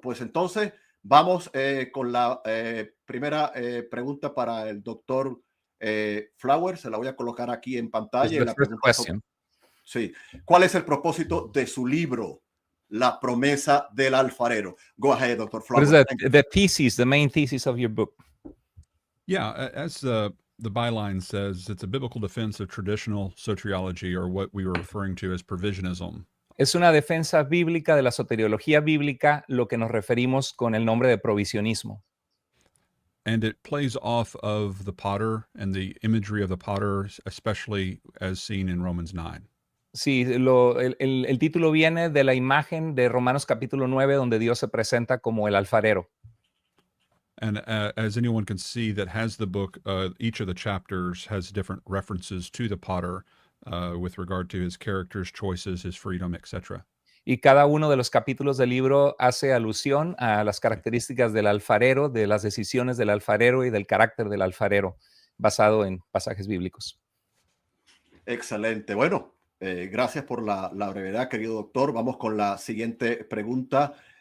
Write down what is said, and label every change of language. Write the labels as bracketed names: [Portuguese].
[Spanish] Pues entonces vamos con la primera pregunta para el doctor Flower. Se la voy a colocar aquí en pantalla. La pregunta sí. ¿Cuál es el propósito de su libro, La promesa del alfarero? [English] Go ahead, Dr. Flower. What is the thesis, the main thesis of your book? Yeah, as the byline says, it's a biblical defense of traditional soteriology, or what we were referring to as provisionism. [Spanish] Es una defensa bíblica de la soteriología bíblica, lo que nos referimos con el nombre de provisionismo. [English] And it plays off of the potter and the imagery of the potter, especially as seen in Romans 9. [Spanish] Sí, el título viene de la imagen de Romanos capítulo 9, donde Dios se presenta como el alfarero. [English] And as anyone can see that has the book, each of the chapters has different references to the potter with regard to his characters, choices, his freedom, etc. [Spanish] Y cada uno de los capítulos del libro hace alusión a las características del alfarero, de las decisiones del alfarero y del carácter del alfarero, basado en pasajes bíblicos. Excelente. Bueno, gracias por la brevedad, querido doctor. Vamos con la siguiente pregunta.